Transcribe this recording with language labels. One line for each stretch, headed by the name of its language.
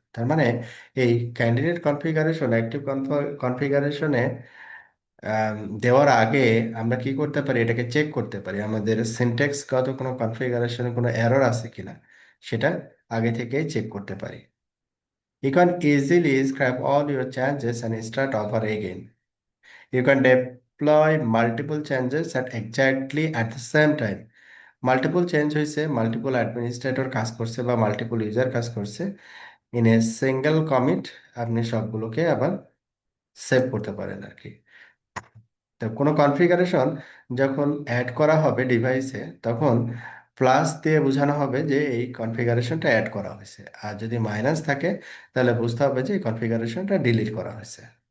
Bangla: তার মানে এই ক্যান্ডিডেট কনফিগারেশন, অ্যাক্টিভ কনফিগারেশনে দেওয়ার আগে আমরা কি করতে পারি, এটাকে চেক করতে পারি আমাদের সিনট্যাক্সগত কোনো কনফিগারেশনে কোনো এরর আছে কিনা, সেটা আগে থেকেই চেক করতে পারি।
English: You can easily scrap all your changes and start over again. You can deploy multiple changes at the same time.
Bangla: Multiple change হয়েছে, মাল্টিপল অ্যাডমিনিস্ট্রেটর কাজ করছে বা মাল্টিপল ইউজার কাজ করছে,
English: in a single commit
Bangla: আপনি সবগুলোকে আবার সেভ করতে পারেন আর কি। তো কোনো কনফিগারেশন যখন অ্যাড করা হবে ডিভাইসে, তখন প্লাস দিয়ে বোঝানো হবে যে এই কনফিগারেশনটা অ্যাড করা হয়েছে, আর যদি মাইনাস থাকে তাহলে বুঝতে হবে যে এই কনফিগারেশনটা ডিলিট করা হয়েছে।